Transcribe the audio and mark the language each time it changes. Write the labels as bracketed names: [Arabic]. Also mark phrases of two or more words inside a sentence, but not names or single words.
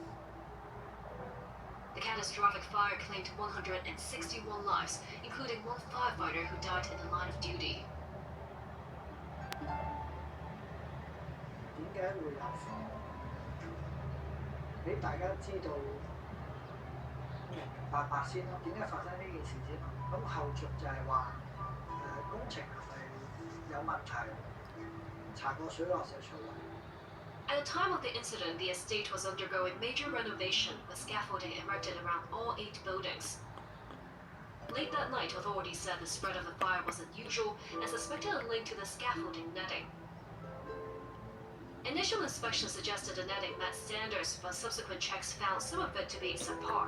[English] The catastrophic fire claimed 161 lives, including one firefighter who died in the line of duty. [Cantonese] 點解會有火？俾大家知道明白白先咯。點解發生呢件事先？咁後續就係話工程係有問題，查過水落石出嚟。 [English] At the time of the incident, the estate was undergoing major renovation, with scaffolding erected around all 8 buildings. Late that night, authorities said the spread of the fire was unusual and suspected a link to the scaffolding netting. Initial inspection suggested the netting met standards, but subsequent checks found some of it to be subpar.